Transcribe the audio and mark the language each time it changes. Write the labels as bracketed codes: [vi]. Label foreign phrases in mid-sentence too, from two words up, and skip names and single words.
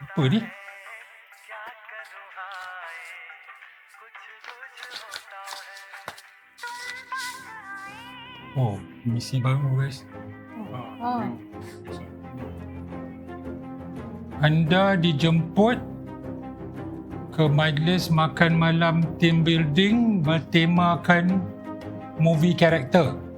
[ms] Apa ni? [hi] है, क्या करूं हाय, कुछ कुछ होता है. [ms] Oh, misi baru guys. Anda dijemput ke majlis makan malam [en] team building [ms] bertemakan movie karakter.